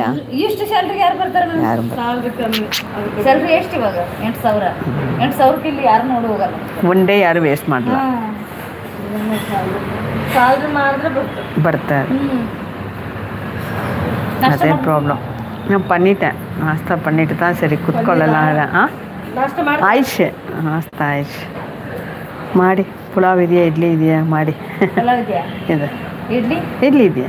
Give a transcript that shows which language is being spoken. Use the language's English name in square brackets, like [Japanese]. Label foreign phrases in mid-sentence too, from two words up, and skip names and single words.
[Kannada] ಇಷ್ಟು ಸ್ಯಾಲ್ರಿಗೆ ಯಾರು ಬರ್ತಾರೆ? ಯಾರು ಸ್ಯಾಲ್ರಿ ಎಷ್ಟು ಇವಾಗ? 8,000. 8,000ಕ್ಕೆ ಇಲ್ಲಿ ಯಾರು ನೋಡಿ ಹೋಗಲ್ಲ. [English] one day [Kannada] ಯಾರು ವೇಸ್ಟ್ ಮಾಡಲ್ಲ. ಸ್ಯಾಲ್ರಿ ಮಾಡಿದ್ರೆ ಬರ್ತಾರೆ. ಅದೇ ಪ್ರಾಬ್ಲಮ್. [Tamil] நான் பண்ணிட்டேன், நாஸ்தா பண்ணிட்டு தான் சரி ಕುತ್ಕೊಳ್ಳಲ್ಲ. [Kannada] ಆಯ್ತು ನಾಸ್ತಾ ಆಯ್ತು ಮಾಡಿ. ಪುಲಾವ್ ಇದೆಯಾ, ಇಡ್ಲಿ ಇದೆಯಾ? ಮಾಡಿ. ಇದೆ ಇಡ್ಲಿ ಇದೆಯಾ?